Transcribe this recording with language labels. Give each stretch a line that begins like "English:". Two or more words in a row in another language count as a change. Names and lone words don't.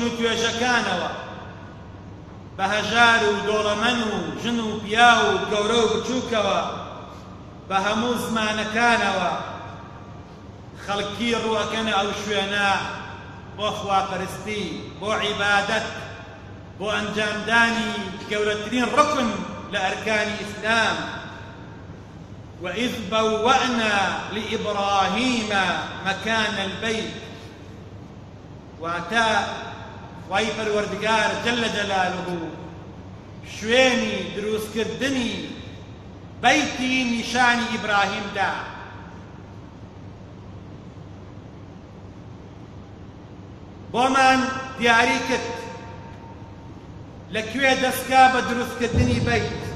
Central Kurdish: و توێژەکانەوە، بە هەژار و دۆڵەمەن و ژن و پیا و گەورە و بچووکەوە، بە هەموو زمانەکانەوە خەڵکی ڕووەکەنە ئەو شوێنە بۆ خواپەرستی، بۆ عیبادەت، بۆ ئەنجامدانی گەورەترین ڕکن لە ئەرکانی ئیسلام.
Arabic: وإذ بوأنا لإبراهيم مكان البيت،
Central Kurdish: واتا خوای پەروەردگار
Arabic: جل جلاله
Central Kurdish: شوێنی دروستکردنی بەیتی نیشانی ئیبراهیمدا. بۆمان دیاری کرد لەکوێ دەستکا بە دروستکردنی بەیت.